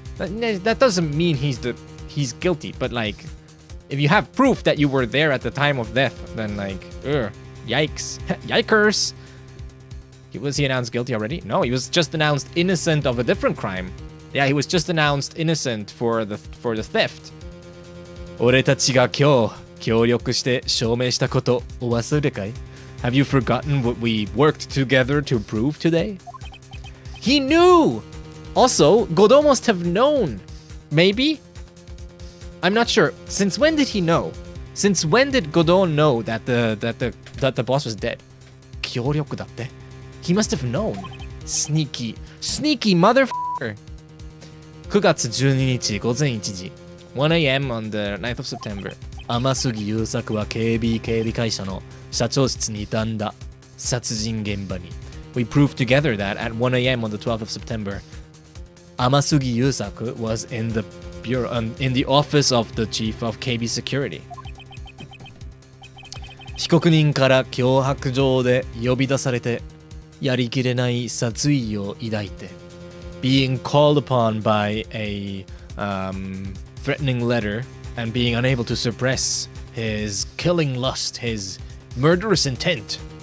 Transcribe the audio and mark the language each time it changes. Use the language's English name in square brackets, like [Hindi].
[English] That doesn't mean he's guilty, but like, if you have proof that you were there at the time of death, then like, yikes. Yikers. Was he announced guilty already? No, he was just announced innocent of a different crime. Yeah, he was just announced innocent for the theft. [Japanese] 俺たちが今日協力して証明したことお忘れかい? [English] Have you forgotten what we worked together to prove today? He knew! Also, Godot must have known. Maybe? I'm not sure. Since when did he know? Since when did Godot know that the boss was dead? [Japanese] 協力だって? [English] He must have known. Sneaky motherfucker. [Japanese] 9月12日午前1時 [English] 1 a.m. on the 9th of September. [Japanese] 天杉優作は KB 警備会社の社長室にいたんだ。殺人現場に。 [English] We proved together that at 1 a.m. on the 12th of September. 天杉優作 was in the office of the chief of KB security. [Japanese] 被告人から脅迫状で呼び出されてやりきれない殺意を抱いて [English] being called upon by a threatening letter and being unable to suppress his killing lust, his murderous intent.